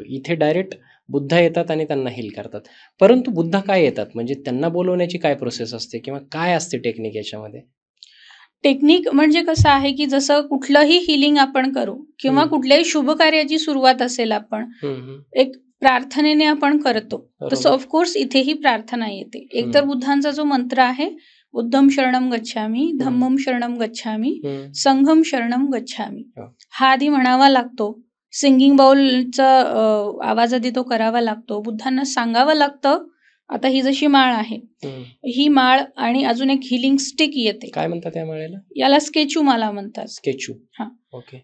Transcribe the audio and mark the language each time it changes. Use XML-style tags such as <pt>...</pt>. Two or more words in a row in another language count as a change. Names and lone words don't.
<mr>इथे डायरेक्ट बुद्ध येतात आणि त्यांना हिल करतात. परंतु बुद्ध काय येतात, म्हणजे त्यांना बोलवण्याची काय प्रोसेस असते किंवा काय असते टेक्निक याच्यामध्ये? टेक्निक म्हणजे कसं आहे की जसं कुठलंही हिलिंग आपण करू किंवा कुठल्याही शुभ कार्याची सुरुवात असेल, आपण एक प्रार्थनेने आपण करतो, बरोबर. तसं ऑफकोर्स इथेही प्रार्थना येते. एकतर बुद्धांचा जो मंत्र आहे,</mr> <pi>बुद्धम शरणम गच्छामी, धम्मम शरणम गच्छामी, संघम शरणम गच्छामी,</pi> <mr>हो. हा आधी म्हणावा लागतो.</mr> <en>singing bowlचा</en> <mr>आवाज आधी तो करावा लागतो. बुद्धांना सांगावं लागतं, आता ही जशी माळ आहे, ही माळ आणि अजून एक</mr> <en>healing stick</en> <mr>येते. काय म्हणतात त्या माळेला? याला स्केचू माला म्हणतात. स्केचू. हा. ओके.</mr>